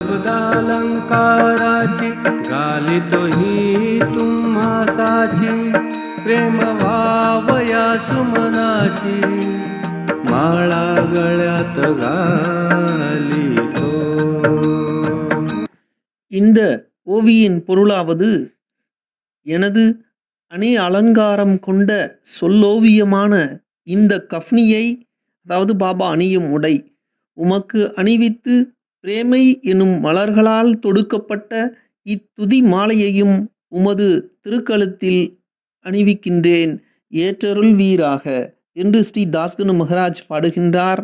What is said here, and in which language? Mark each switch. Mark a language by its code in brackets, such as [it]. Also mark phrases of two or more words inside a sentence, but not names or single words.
[mr] शब्दालंकाराची घालितो ही तुम्हा साची प्रेम व्हावया सुमनाची माळा गळ्यात घालितो. [ta] இந்த ஓவியின் பொருளாவது, எனது அணி அலங்காரம் கொண்ட சொல்லோவியமான இந்த கஃப்னியை, அதாவது பாபா அணியும் உடை, உமக்கு அணிவித்து பிரேமை எனும் மலர்களால் தொடுக்கப்பட்ட இத்துதி மாலையையும் உமது திருக்கழுத்தில் அணிவிக்கின்றேன், ஏற்றருள் வீராக என்று ஸ்ரீ தாஸ்கனு மகராஜ் பாடுகின்றார்.